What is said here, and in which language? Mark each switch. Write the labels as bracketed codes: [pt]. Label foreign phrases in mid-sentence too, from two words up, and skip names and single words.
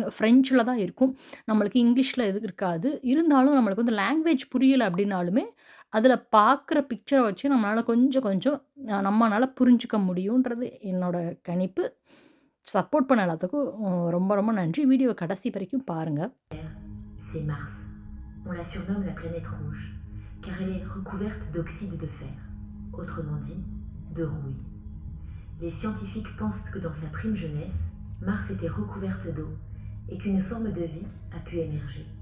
[ta] ஃப்ரெஞ்சுல தான் இருக்கும். நம்மளுக்கு இங்கிலீஷ்ல எது இருக்காது. இருந்தாலும் நம்மளுக்கு வந்து லாங்குவேஜ் புரியல அப்படின்னாலுமே, அதில பார்க்குற பிக்சர வச்சு நம்மளால கொஞ்சம் கொஞ்சம் நம்மனால புரிஞ்சுக்க முடியுன்றது என்னோட கணிப்பு. சப்போர்ட் பண்ண எல்லாத்துக்கும் ரொம்ப ரொம்ப நன்றி. வீடியோவ கடைசி வரைக்கும் பாருங்க. [fr] C'est Mars. On la surnomme la planète rouge, car elle est recouverte d'oxyde de fer, autrement dit, de rouille. Les scientifiques pensent que dans sa prime jeunesse, Mars était recouverte d'eau et qu'une forme de vie a pu émerger.